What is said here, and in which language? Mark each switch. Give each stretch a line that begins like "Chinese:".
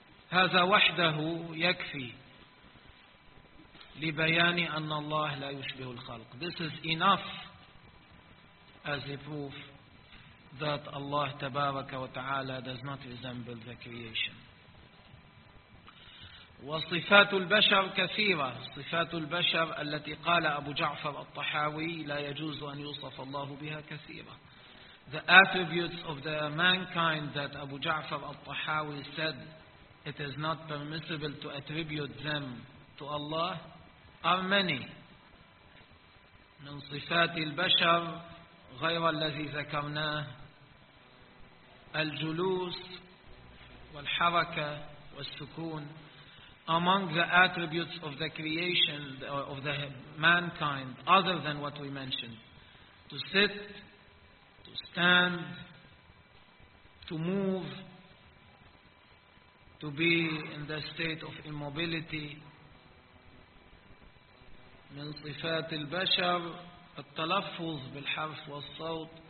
Arabic: هذا وحده يكفي لبيان أن الله لا يشبه الخلق.
English: This is enough as a proof that Allah
Arabic: تبارك وتعالى
English: does not resemble the creation.
Arabic: وصفات البشر كثيرة. صفات البشر التي قال أبو جعفر الطحاوي لا يجوز أن يوصف الله بها كثيرة.
English: The attributes of the mankind that Abu Ja'far al-Tahawi said it is not permissible to attribute them to Allah are many.
Arabic: من صفات البشر غير الذي ذكرناه الجلوس والحركة والسكون.
English: among the attributes of the creation, of the mankind, other than what we mentioned. To sit, to stand, to move, to be in the state of immobility.
Arabic: من صفات البشر التلفظ بالحرف والصوت.